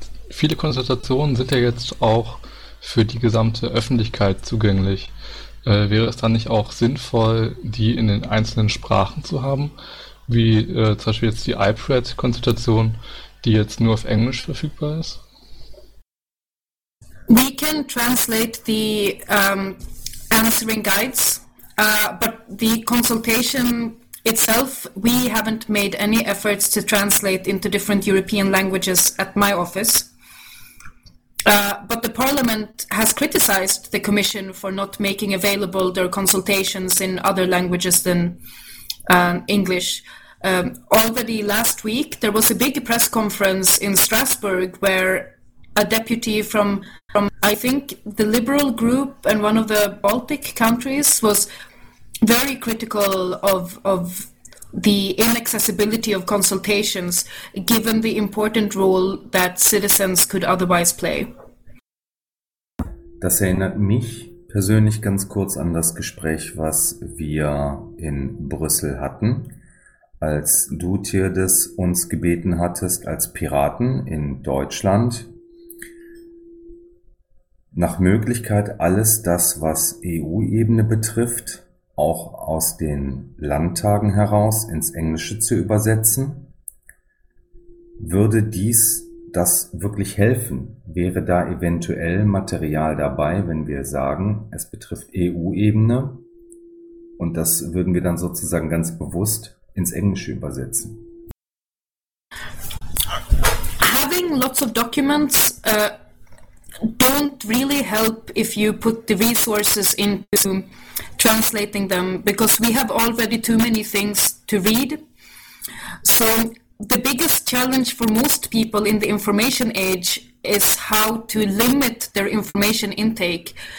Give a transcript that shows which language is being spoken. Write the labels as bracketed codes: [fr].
[de] Viele Konsultationen sind ja jetzt auch für die gesamte Öffentlichkeit zugänglich. Wäre es dann nicht auch sinnvoll, die in den einzelnen Sprachen zu haben? Wie zum Beispiel jetzt die iPRED-Konsultation, die jetzt nur auf Englisch verfügbar ist? [en] We can translate the answering guides, but the consultation itself, we haven't made any efforts to translate into different European languages at my office. But the Parliament has criticized the Commission for not making available their consultations in other languages than English. Already last week, there was a big press conference in Strasbourg where a deputy from I think, the Liberal group and one of the Baltic countries was very critical of the inaccessibility of consultations, given the important role that citizens could otherwise play. [de] Das erinnert mich persönlich ganz kurz an das Gespräch, was wir in Brüssel hatten, als du, Tirdis, uns gebeten hattest, als Piraten in Deutschland, nach Möglichkeit alles das, was EU-Ebene betrifft, auch aus den Landtagen heraus ins Englische zu übersetzen. Würde dies das wirklich helfen? Wäre da eventuell Material dabei, wenn wir sagen, es betrifft EU-Ebene und das würden wir dann sozusagen ganz bewusst ins Englische übersetzen? [en] Having lots of documents don't really help if you put the resources into translating them, because we have already too many things to read. So the biggest challenge for most people in the information age is how to limit their information intake.